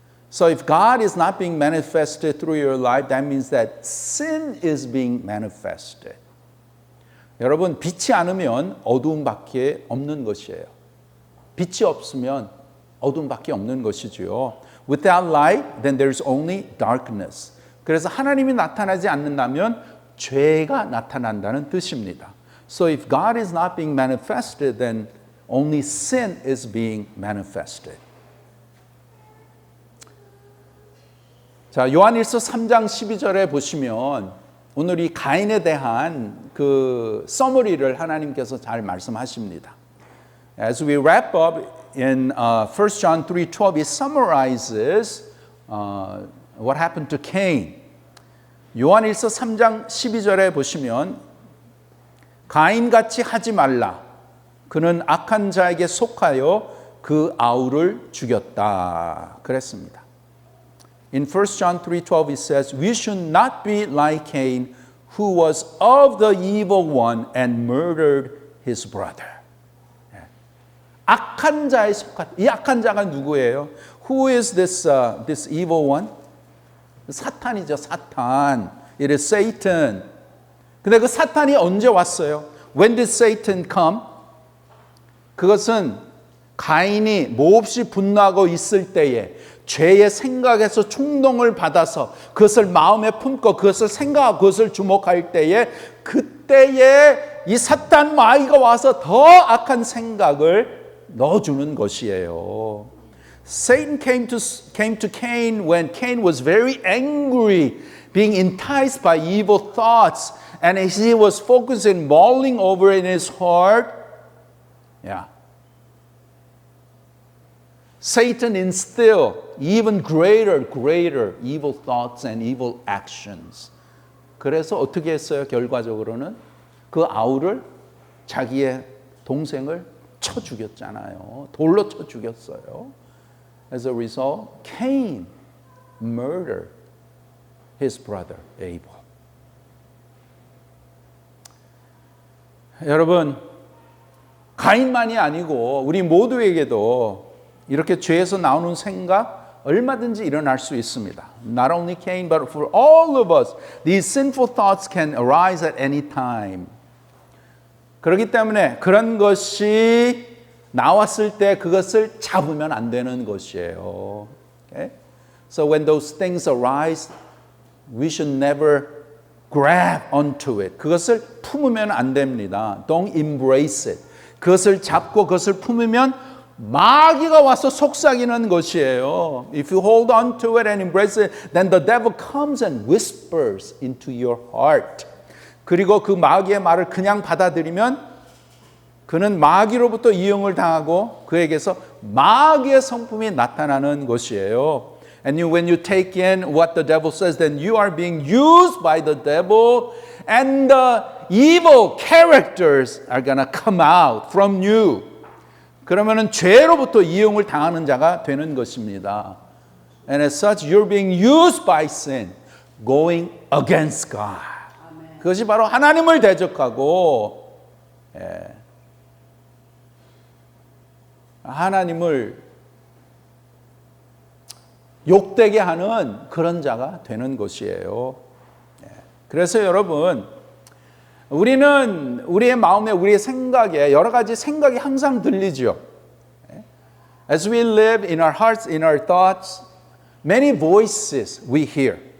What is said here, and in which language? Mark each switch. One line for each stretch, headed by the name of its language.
English: So if God is not being manifested through your life, that means that sin is being manifested.
Korean: 여러분, 빛이 않으면 어두움밖에 없는 것이에요. 빛이 없으면 어두움밖에 없는 것이지요.
English: Without light, then there is only darkness.
Korean: 그래서 하나님이 나타나지 않는다면 죄가 나타난다는 뜻입니다.
English: So if God is not being manifested, then only sin is being manifested.
Korean: 자, 요한일서 3장 12절에 보시면 오늘 이 가인에 대한 그 서머리를 하나님께서 잘 말씀하십니다.
English: As we wrap up in 1 John 3:12, it summarizes what happened to Cain.
Korean: 요한일서 3장 12절에 보시면 가인같이 하지 말라. 그는 악한 자에게 속하여 그 아우를 죽였다. 그랬습니다.
English: In 1 John 3:12 it says, we should not be like Cain, who was of the evil one and murdered his brother.
Korean: 악한 자에 속한, 이 악한 자가 누구예요?
English: Who is this evil one?
Korean: 사탄이죠, 사탄.
English: It is Satan.
Korean: 근데 그 사탄이 언제 왔어요?
English: When did Satan come?
Korean: 그것은 가인이 몹시 분노하고 있을 때에 죄의 생각에서 충동을 받아서 그것을 마음에 품고 그것을 생각하고 그것을 주목할 때에 그때에 이 사탄 마귀가 와서 더 악한 생각을 넣어주는 것이에요.
English: Satan came to Cain when Cain was very angry, being enticed by evil thoughts, and as he was focusing, mulling over in his heart. Satan instill even greater evil thoughts and evil actions.
Korean: 그래서 어떻게 했어요? 결과적으로는 그 아우를 자기의 동생을 쳐 죽였잖아요. 돌로 쳐 죽였어요.
English: As a result, Cain murdered his brother Abel.
Korean: 여러분, 가인만이 아니고 우리 모두에게도 이렇게 죄에서 나오는 생각 얼마든지 일어날 수 있습니다.
English: Not only Cain, but for all of us, these sinful thoughts can arise at any time.
Korean: 그렇기 때문에 그런 것이 나왔을 때 그것을 잡으면 안 되는 것이에요.
English: Okay? So when those things arise, we should never grab onto it.
Korean: 그것을 품으면 안 됩니다.
English: Don't embrace it.
Korean: 그것을 잡고 그것을 품으면 마귀가 와서 속삭이는 것이에요.
English: If you hold on to it and embrace it, then the devil comes and whispers into your heart.
Korean: 그리고 그 마귀의 말을 그냥 받아들이면 그는 마귀로부터 이용을 당하고 그에게서 마귀의 성품이 나타나는 것이에요.
English: And when you take in what the devil says, then you are being used by the devil and the evil characters are going to come out from you.
Korean: 그러면은 죄로부터 이용을 당하는 자가 되는 것입니다.
English: And as such, you're being used by sin, going against God.
Korean: 아멘. 그것이 바로 하나님을 대적하고 하나님을 욕되게 하는 그런 자가 되는 것이에요. 그래서 여러분, 우리는 우리의 마음에 우리의 생각에 여러 가지 생각이 항상 들리죠.
English: As we live in our hearts, in our thoughts, many voices we hear.